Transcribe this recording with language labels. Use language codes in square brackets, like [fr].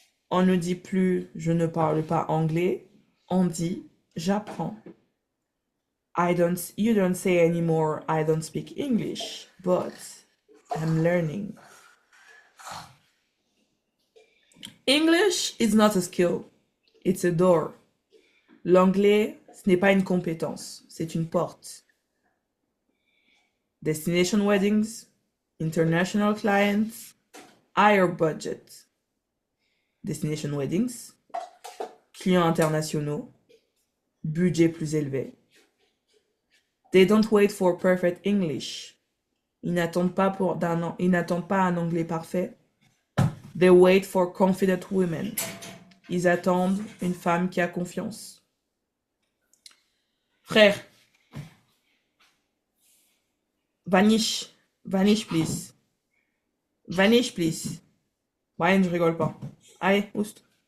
[fr] On ne dit plus je ne parle pas anglais, on dit j'apprends. [en] You don't say anymore I don't speak English, but I'm learning. English is not a skill, it's a door. [fr] L'anglais, ce n'est pas une compétence, c'est une porte. [en] Destination weddings, international clients, higher budget. [fr] Destination weddings, clients internationaux, budget plus élevé. [en] They don't wait for perfect English. [fr] Ils n'attendent pas un anglais parfait. [en] They wait for confident women. [fr] Ils attendent une femme qui a confiance. Frère, [en] vanish, please. Vanish, please. [fr] Brian, je rigole pas. Allez, oust.